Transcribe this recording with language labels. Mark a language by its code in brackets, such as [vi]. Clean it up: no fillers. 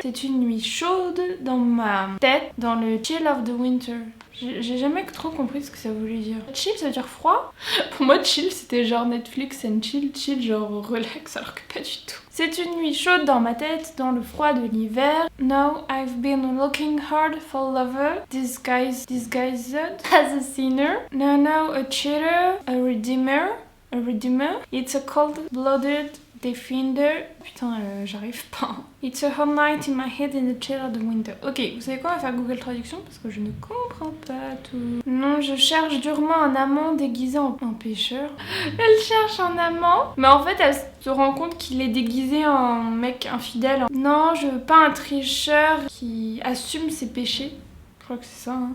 [fr] C'est une nuit chaude dans ma tête, dans le [en] chill of the winter. [fr] J'ai jamais trop compris ce que ça voulait dire. Chill, ça veut dire froid? Pour moi, chill, c'était genre Netflix and chill, chill, genre relax, alors que pas du tout. C'est une nuit chaude dans ma tête, dans le froid de l'hiver. [en] Now I've been looking hard for lover, disguised as a sinner. Now a cheater, a redeemer. It's a cold-blooded defender. [fr] Putain, j'arrive pas. [en] It's a hot night in my head in the chill of the winter. [fr] Ok, vous savez quoi? On va faire Google Traduction parce que je ne comprends pas tout. Non, je cherche durement un amant déguisé en pêcheur. Elle cherche un amant, mais en fait, elle se rend compte qu'il est déguisé en mec infidèle. Non, je veux pas un tricheur qui assume ses péchés. Je crois que c'est ça. Hein.